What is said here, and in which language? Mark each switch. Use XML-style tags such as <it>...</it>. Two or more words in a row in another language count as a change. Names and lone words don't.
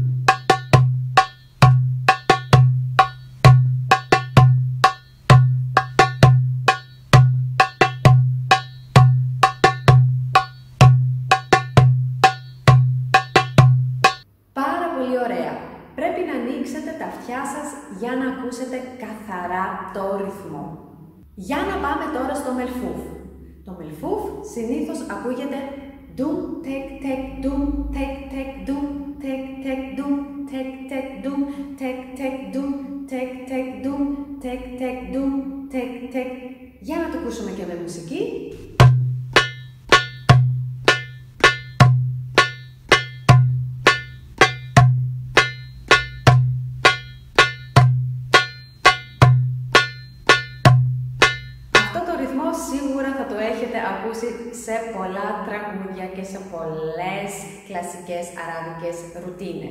<el>Πάρα πολύ ωραία. Πρέπει να ανοίξετε τα αυτιά σας για να ακούσετε καθαρά το ρυθμό. Για να πάμε τώρα στο μελφούφ. Το μελφούφ συνήθως ακούγεται Dum, tek, tek, dum, tek, tek, dum, tek, tek, dum, tek, tek, dum, tek, tek, dum, tek, tek, dum, tek, tek, dum, tek, tek. Για να το ακούσουμε και με μουσική. Σίγουρα θα το έχετε ακούσει σε πολλά τραγούδια και σε πολλές κλασικές αράβικες ρουτίνες.</el>